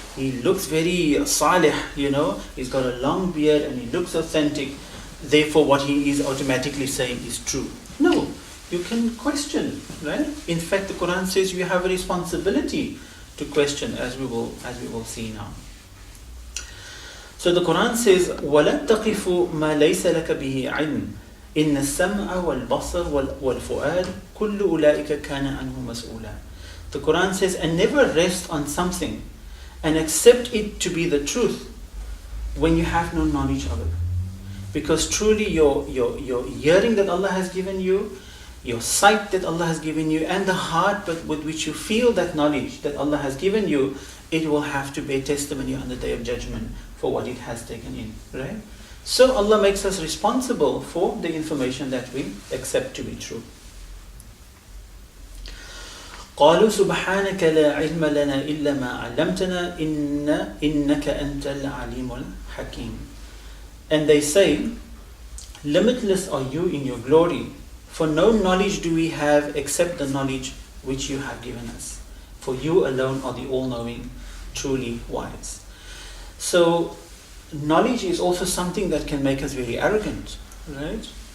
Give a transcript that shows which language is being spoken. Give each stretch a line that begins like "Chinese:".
English: He looks very salih, you know. He's got a long beard and he looks authentic. Therefore, what he is automatically saying is true. No. You can question, right? In fact, the Quran says you have a responsibility to question, as we will see now. So the Quran says,
Arabic: وَلَا تَقِفُ مَا لَيْسَ لَكَ بِهِ عِلْمٍ إِنَّ السَّمْعَ وَالْبَصَرَ وَالْفُؤَادَ كُلُّ أُولَٰئِكَ كَانَ عَنْهُ مَسْئُولًا.
English: The Quran says, and never rest on something and accept it to be the truth when you have no knowledge of it. Because truly your hearing that Allah has given you, your sight that Allah has given you, and the heart with which you feel that knowledge that Allah has given you, it will have to bear testimony on the Day of Judgment for what it has taken in. Right? So Allah makes us responsible for the information that we accept to be true.
Arabic: قالوا سبحانك لا علم لنا إلا ما علمتنا إنك أنت العليم الحكيم.
English: And they say, limitless are you in your glory, for no knowledge do we have except the knowledge which you have given us. For you alone are the all-knowing, truly wise. So knowledge is also something that can make us very arrogant, right?